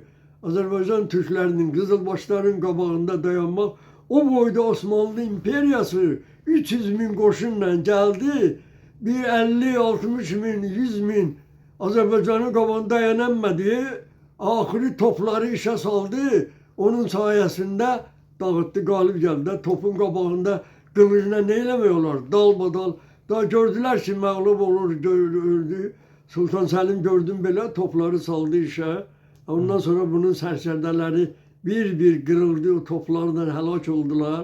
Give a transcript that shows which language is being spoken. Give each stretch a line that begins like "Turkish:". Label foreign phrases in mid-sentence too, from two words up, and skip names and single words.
Azerbaijani: Azərbaycan Türklərinin, Qızılbaşların qabağında dayanmaq, o boyda Osmanlı imperiyası 300 bin qoşunla gəldi. Bir 50-60 bin, 100 bin Azərbaycanın qabağında dayanamadı. Axırı topları işə saldı.
Turkish: Onun sayesinde dağıttı, galip geldi. Topun qabağında kılıcına ne eləmiyorlar?
Azerbaijani: Dalbadal.
Turkish: Daha gördüler ki mağlup olur, öldü. Sultan Selim gördüm böyle topları saldı işe. Ondan sonra bunun serserileri bir kırıldı, o toplardan helak oldular.